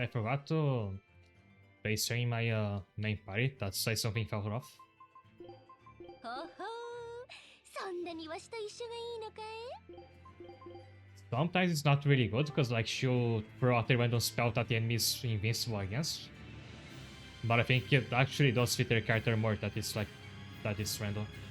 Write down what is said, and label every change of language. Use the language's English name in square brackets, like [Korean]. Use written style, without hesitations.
[English] I forgot to place her in my main party. That's like something fell off. [Japanese] ほほう、そんなにわしと一緒がいいのかい？ [English] Sometimes it's not really good because like she'll throw out a random spell that the enemy is invincible against. But I think it actually does fit her character more that it's like that is random.